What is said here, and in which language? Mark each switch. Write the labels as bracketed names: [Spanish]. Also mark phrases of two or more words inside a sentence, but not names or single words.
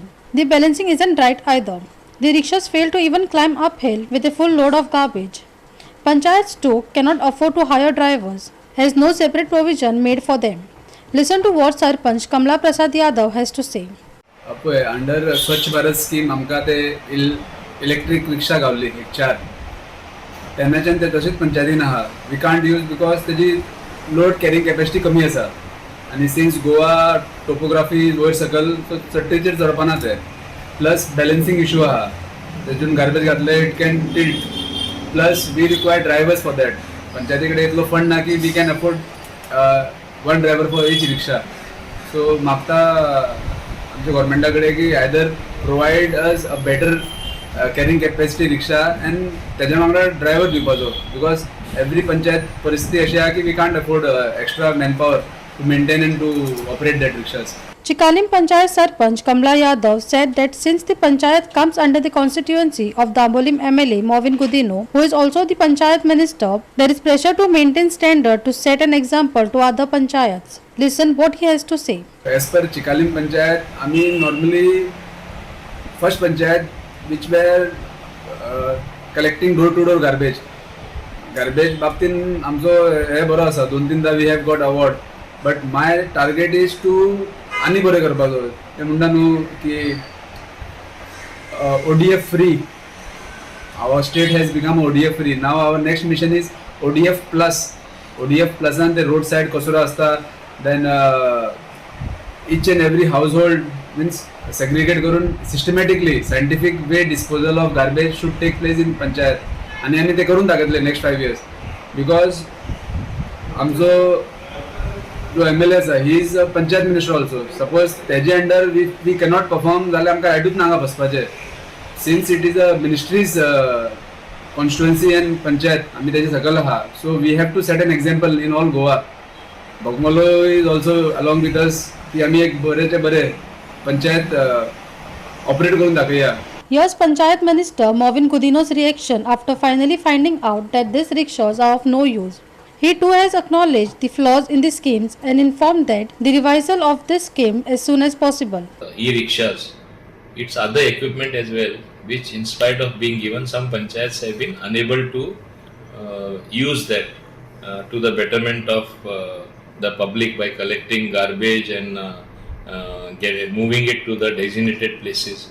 [English] The balancing isn't right either. The rickshaws fail to even climb uphill with a full load of garbage. Panchayats too cannot afford to hire drivers, has no separate provision made for them. Listen to what Sarpanch Kamla Prasad Yadav has to say. Under Swachh Bharat scheme, [Konkani] आमकां ते [English] electric rickshaw [Konkani] गावली 4. तेन्नाच्यान ते तशेंच पंचायतीन आहा. [English] We can't use because तेजी load carrying capacity [Konkani] कमी आसा. आणि [English] since Goa topography [Konkani] वयर सकल so चट्टेचेर चडपाना ते. [English] Plus balancing issue [Konkani] आहा. तेतून [English] garbage घातले it can tilt. Plus we require drivers for that. [Konkani] पंचायती कडेन इतलो fund ना की [English] we can afford one driver for each rickshaw. So [Konkani] मागता आमच्या गव्हर्नमेंटा कडेन की [English] either provide us a better carrying capacity rickshaw and [Konkani] तेज्या वांगडा driver दिवपाचो [English] because every panchayat [Konkani] परिस्थिती अशी आहा की [English] we can't afford extra manpower to maintain and to operate that rickshaws. Chikalim Panchayat Sarpanch Kamla Yadav said that since the panchayat comes under the constituency of Dabolim MLA Movin Gudino, who is also the panchayat minister, there is pressure to maintain standard to set an example to other panchayats. Listen what he has to say. As per Chikalim Panchayat, I mean normally first panchayat which were collecting door-to-door garbage. [Konkani] Garbage बाबतीन आमचो हे बरो आसा 2-3दा [English] we have got award. But my target is to [Konkani] आनी बरें करपाचो. ते म्हणटा न्हू की [English] ODF free. Our state has become ODF free. Now our next mission is ODF plus. ODF plus and the roadside [Konkani] kasura asta. [English] Then each and every household means segregate करून systematically scientific way disposal of garbage should take place in panchayat. [Konkani] आणि आम्ही ते करून दाखयतले [English] next 5 years because [Konkani] आमचो जो MLA आसा [English] he is a panchayat minister also. [Konkani] Suppose तेजे under [English] we cannot perform [Konkani] जाल्यार आमकां हाडूच नांगा बसपाचें. [English] Since it is a ministry's constituency and panchayat [Konkani] आमी तेजे सकल आहा. [English] So we have to set an example in all Goa. [Konkani] Bogmalo [English] is also along with us [Konkani] की आमी एक बरेचे बरे पंचायत ऑपरेट करून दाखया. [English] Here's Panchayat Minister Movin Gudino's reaction after finally finding out that these rickshaws are of no use. He too has acknowledged the flaws in the schemes and informed that the revisal of this scheme as soon as possible. E-rickshaws, it's other equipment as well, which in spite of being given, some panchayats have been unable to use that to the betterment of the public by collecting garbage and moving it to the designated places.